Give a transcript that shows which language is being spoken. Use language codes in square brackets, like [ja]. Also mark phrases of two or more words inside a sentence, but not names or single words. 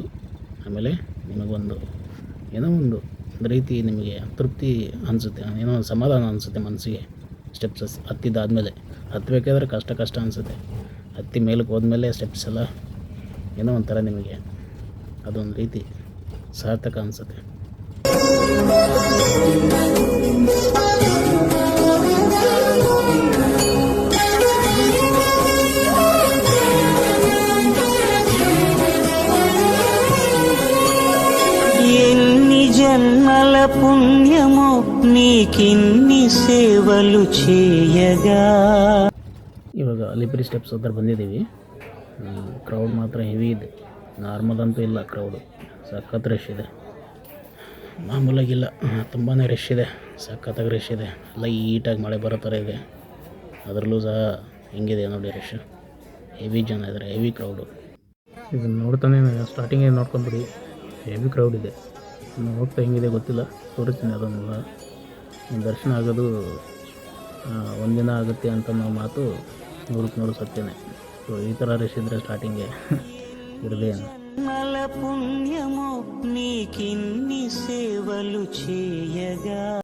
[kn] ಆಮೇಲೆ ನಿಮಗೊಂದು ಏನೋ ಒಂದು ರೀತಿ ನಿಮಗೆ ತೃಪ್ತಿ ಅನಿಸುತ್ತೆ, ಏನೋ ಒಂದು ಸಮಾಧಾನ ಅನಿಸುತ್ತೆ ಮನಸ್ಸಿಗೆ. ಸ್ಟೆಪ್ಸ್ ಹತ್ತಿದ್ದಾದಮೇಲೆ, ಹತ್ತಬೇಕಾದ್ರೆ ಕಷ್ಟ ಅನಿಸುತ್ತೆ, ಹತ್ತಿ ಮೇಲಕ್ಕೆ ಹೋದ್ಮೇಲೆ ಸ್ಟೆಪ್ಸ್ ಎಲ್ಲ ಏನೋ ಒಂಥರ ನಿಮಗೆ ಅದೊಂದು ರೀತಿ ಸಾರ್ಥಕ ಅನಿಸುತ್ತೆ. [te] ఎన్ని జన్మల పుణ్యమో నీకిన్ని సేవలు చేయగా. [kn] ಇವಾಗ ಅಲಿಪಿರಿ ಸ್ಟೆಪ್ಸ್ ಹತ್ರ ಬಂದಿದ್ದೀವಿ. ಕ್ರೌಡ್ ಮಾತ್ರ ಹೆವಿ ಇದೆ, ನಾರ್ಮಲ್ ಅಂತೂ ಇಲ್ಲ. ಕ್ರೌಡು ಸಖತ್ ರಶ್ ಇದೆ, ಮಾಮೂಲಾಗಿಲ್ಲ, ತುಂಬಾ ರಶ್ ಇದೆ, ಸಖತ್ತಾಗಿ ರಶ್ ಇದೆ. ಲೈಟಾಗಿ ಮಳೆ ಬರೋ ಥರ ಇದೆ, ಅದರಲ್ಲೂ ಸಹ ಹೆಂಗಿದೆ ನೋಡಿ ರಶ್. ಹೆವಿ ಜನ ಇದ್ದಾರೆ, [en] heavy crowd. [kn] ಇದನ್ನು ನೋಡ್ತಾನೆ ಸ್ಟಾರ್ಟಿಂಗೇ ನೋಡ್ಕೊಂಬಿಡಿ, [en] heavy crowd [kn] ಇದೆ. ಇನ್ನು ಹೋಗ್ತಾ ಹೆಂಗಿದೆ ಗೊತ್ತಿಲ್ಲ, ತೋರಿಸ್ತೀನಿ ಅದನ್ನೆಲ್ಲ. ದರ್ಶನ ಆಗೋದು ಒಂದಿನ ಆಗುತ್ತೆ ಅಂತ ನಾವು ಮಾತು 100% ಸತ್ಯನೇ. ಸೊ ಈ ಥರ ರಶ್ ಇದ್ದರೆ ಸ್ಟಾರ್ಟಿಂಗೆ ಇರದೇನು. [te] పుణ్యమో నీకిన్ని సేవలు చేయగా.